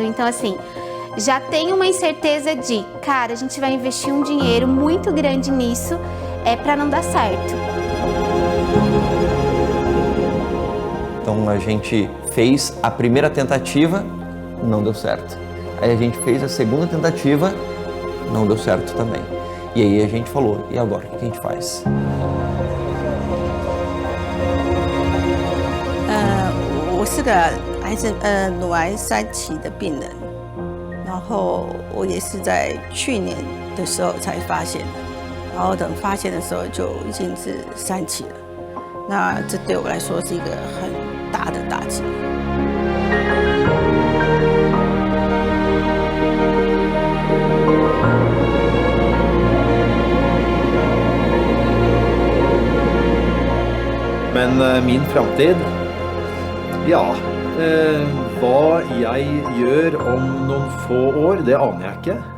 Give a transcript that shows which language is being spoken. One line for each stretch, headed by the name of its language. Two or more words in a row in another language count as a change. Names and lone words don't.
Portuguese: Então assim, já tem uma incerteza de, cara, a gente vai investir um dinheiro muito grande nisso, para não dar certo. Então a gente fez a primeira tentativa, não deu certo. Aí a gente fez a segunda tentativa, não deu certo também. E aí a gente falou, e agora, o que a gente faz?
Chinese: 我是个乳癌3期的病人，然后我也是在去年的时候才发现的，然后等发现的时候就已经是3期了，那这对我来说是一个很大的打击。
Norwegian: Men min framtid, ja, hva jeg gjør om noen få år, det aner jeg ikke.